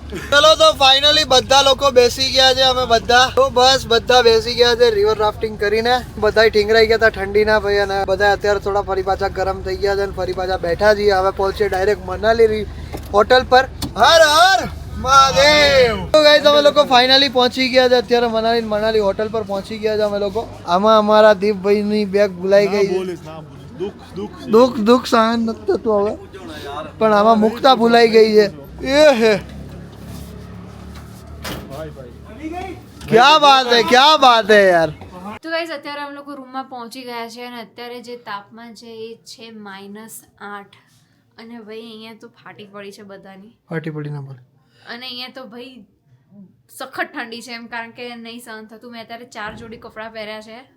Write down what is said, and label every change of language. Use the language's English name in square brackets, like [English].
[Gujarati] ચલો તો ફાઇનલી બધા લોકો બેસી ગયા છે અમે બધા તો બસ બધા બેસી ગયા છે રિવર રાફ્ટિંગ કરીને બધાય ઠીંગરાઈ ગયા હતા ઠંડીના ભાઈ અને બધા અત્યારે થોડા ફરી પાછા ગરમ થઈ ગયા છે અને ફરી પાછા બેઠા છીએ હવે પહોંચીએ ડાયરેક્ટ મનાલી હોટલ પર હર હર મહાદેવ તો ગાઈસ અમે લોકો ફાઇનલી પહોંચી ગયા છે અત્યારે મનાલી હોટલ પર પહોંચી ગયા છે અમે લોકો આમાં અમારા દીપભાઈની બેગ ભૂલાઈ ગઈ છે દુઃખ સહન નથી થતું હવે પણ આમાં મુકતા ભૂલાઈ ગઈ છે એ હે [Hindi] क्या बात है, क्या बात है यार. [Gujarati] તો ગાઈસ અત્યારે અમે લોકો રૂમમાં પહોંચી ગયા છે અને અત્યારે જે તાપમાન છે એ છે -8 અને ભાઈ અહીંયા તો ફાટી પડી છે બધાની ફાટી પડી ના બોલ. અને અહીંયા તો ભાઈ સખત ઠંડી છે એમ કારણ કે નહીં સહન થતું. મેં અત્યારે 4 જોડી કપડાં પહેર્યા છે